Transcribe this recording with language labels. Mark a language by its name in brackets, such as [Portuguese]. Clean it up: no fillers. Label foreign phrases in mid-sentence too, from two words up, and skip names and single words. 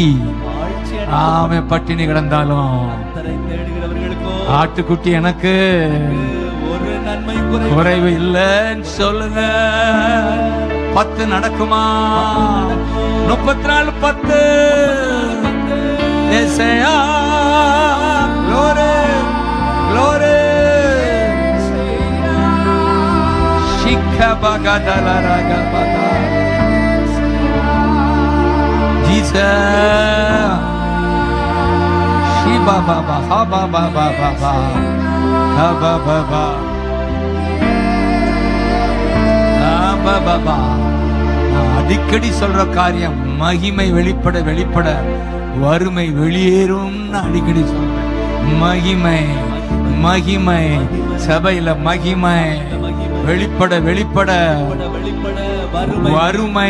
[Tamil] ஆமே, பட்டினி கிடந்தாலும் ஆட்டுக்குட்டி எனக்கு ஒரு நன்மை குறைவு இல்லைன்னு சொல்லுங்க. 10 நடக்குமா? 34 10. ஏசையா, [English] glory, glory. Shikabagadalaragabada. Jesus. Shiba baba, haba baba baba, haba baba, haba baba. [Tamil] அடிக்கடி சொல்ற காரியம், மகிமை வெளிப்பட வெளிப்பட வறுமை வெளியேறும். அடிக்கடி சொல்றேன், மகிமை மகிமை சபையில மகிமை வெளிப்பட வெளிப்பட வறுமை